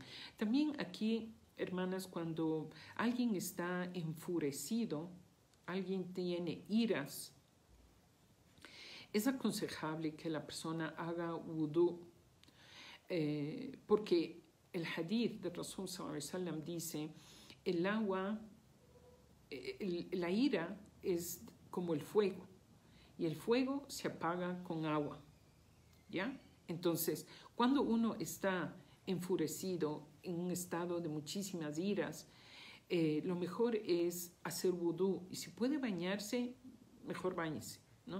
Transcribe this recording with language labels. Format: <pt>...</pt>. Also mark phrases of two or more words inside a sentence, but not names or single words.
<es>También aquí, hermanas, cuando alguien está enfurecido, alguien tiene iras, es aconsejable que la persona haga wudú, porque el hadith de</es> <ar>رسول صلى الله عليه وسلم</ar> <es>dice, el agua, la ira es como el fuego, y el fuego se apaga con agua, ¿ya? Entonces, cuando uno está enfurecido, en un estado de muchísimas iras, lo mejor es hacer wudú, y si puede bañarse, mejor báñese, ¿no?</es>